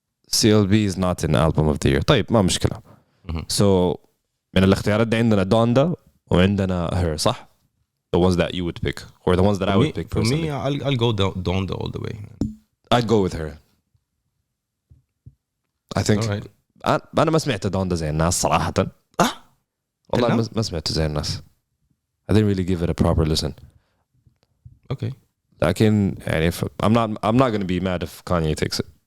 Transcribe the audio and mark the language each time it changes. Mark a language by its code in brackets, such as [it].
[en] CLB is not in album of the year. [ar] طيب ما مشكلة. [en] So [ar] من الاختيارات دي عندنا دوندا وعندنا [en] her صح؟ The ones that you would pick or the ones that I would pick For personally. me, I'll go Donda all the way. I'd go with her. I think. All right. [ar] أنا ما سمعت دوندا زي الناس صراحة. والله كلام؟ ما سمعت زي الناس. [en] I didn't really give it a proper listen. Okay. [ar] لكن يعني [en] I'm not going to be mad if Kanye takes it.